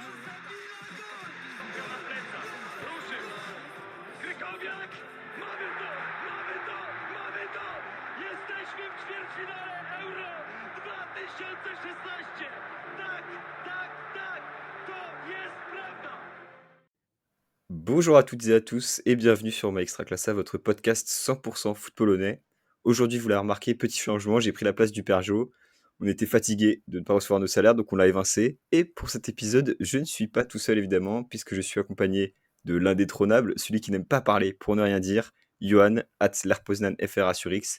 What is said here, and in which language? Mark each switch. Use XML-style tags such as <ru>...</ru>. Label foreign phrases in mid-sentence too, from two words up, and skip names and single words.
<pl>Ruszył! Krykowiak! Mamy to! Jesteśmy w ćwierćfinale Euro 2016! Tak! To jest prawda!</pl> <fr>Bonjour à toutes et à tous et bienvenue sur My Extra Classa, votre podcast 100% foot polonais. Aujourd'hui, vous l'avez remarqué, petit changement, j'ai pris la place du Père Jo. On était fatigué de ne pas recevoir nos salaires, donc on l'a évincé. Et pour cet épisode, je ne suis pas tout seul évidemment, puisque je suis accompagné de l'indétrônable, celui qui n'aime pas parler pour ne rien dire, Johan, @l'Arpoznan FRA sur X.</fr>